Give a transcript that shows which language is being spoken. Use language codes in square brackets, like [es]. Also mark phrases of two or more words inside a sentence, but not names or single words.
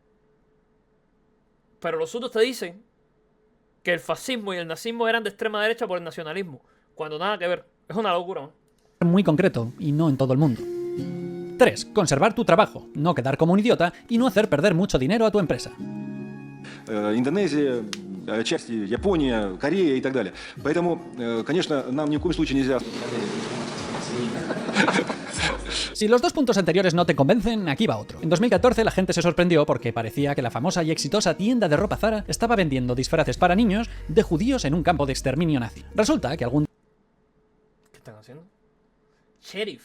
[es] Pero los otros te dicen que el fascismo y el nazismo eran de extrema derecha por el nacionalismo, cuando nada que ver. Es una locura, ¿no? Muy concreto, y no en todo el mundo. 3. Conservar tu trabajo, no quedar como un idiota y no hacer perder mucho dinero a tu empresa. [ru] Индонезия, части Япония, Корея и так далее. Поэтому, конечно, нам ни в коем случае нельзя... [es] Si los dos puntos anteriores no te convencen, aquí va otro. En 2014 la gente se sorprendió porque parecía que la famosa y exitosa tienda de ropa Zara estaba vendiendo disfraces para niños de judíos en un campo de exterminio nazi. Resulta que algún... ¿Qué están haciendo? Sheriff.